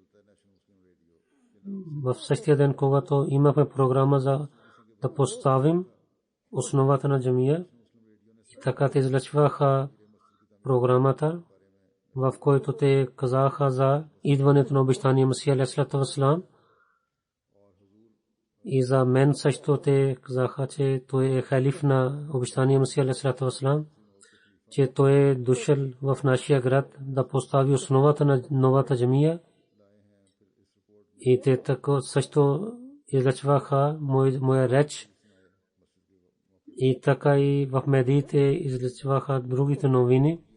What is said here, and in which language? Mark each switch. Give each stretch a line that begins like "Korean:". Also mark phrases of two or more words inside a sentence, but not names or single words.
Bulgarian: В същия ден, когато имахме програма за да поставим основата на джамия, и така те излъчваха програмата, в който те казаха за идването на обещания Масия
Arabic: عليه السلام.
Bulgarian: И за мен също те казаха, че той е халиф на обещания Масия
Arabic: عليه السلام,
Bulgarian: че той е дошъл в нашия град да постави основата на новата джамия. И те така също излъчваха моя реч. И така и в медиите излъчваха другите новини.